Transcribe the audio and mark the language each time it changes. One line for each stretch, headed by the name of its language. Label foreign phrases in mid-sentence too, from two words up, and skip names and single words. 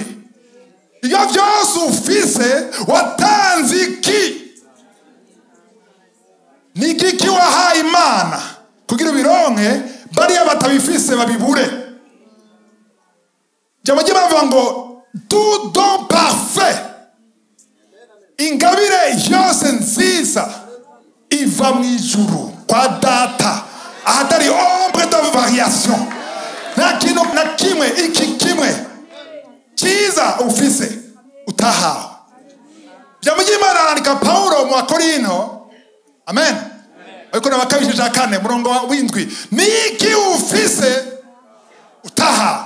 Rundi: Iyo byose ufise watanze iki? Ni iki wahaye Imana kugira bironke bariya batabifise babibure? Jambo bavuga ngo
French: tout don parfait,
Rundi: ingabire yose nziza iva mu ijuru kwa Data, ahatari
French: ombre de variation.
Rundi: Nta kintu na kimwe iki kimwe cyiza ufise utahawe. Jambo ry'Imana arandika Paulo mu Korinto. Amen. Ariko nabakabishije 4 murongo w'indwi, niki ufise utahawe?